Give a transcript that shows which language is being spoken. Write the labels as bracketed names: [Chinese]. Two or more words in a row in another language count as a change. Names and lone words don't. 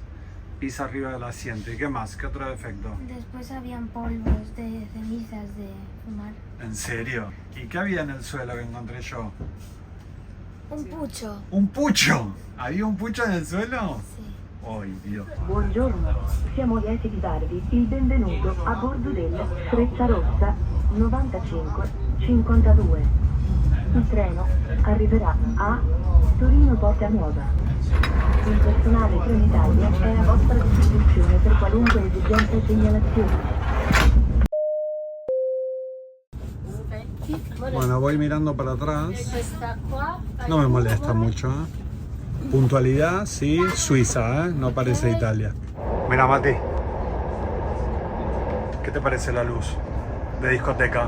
[Spanish] Pisa arriba del asiento. ¿Y qué más? ¿Qué otro defecto? Después habían polvos de cenizas de fumar. ¿En serio? ¿Y qué había en el suelo que encontré yo? Un pucho. ¡Un pucho! ¿Había un pucho en el suelo? Sí. ¡Ay, Dios! [Italian] Buongiorno, siamo lieti di darvi il benvenuto a bordo del Frecciarossa 9552. Il treno arriverà a Torino Porta Nuova. Il personale Trenitalia è a vostra disposizione per qualunque esigenza e segnalazione. [Spanish] Bueno, voy mirando para atrás. Esta qua. No me molesta mucho, ¿eh? Puntualidad, sí, Suiza, ¿eh? No parece Italia. Mira, Mati. ¿Qué te parece la luz de discoteca?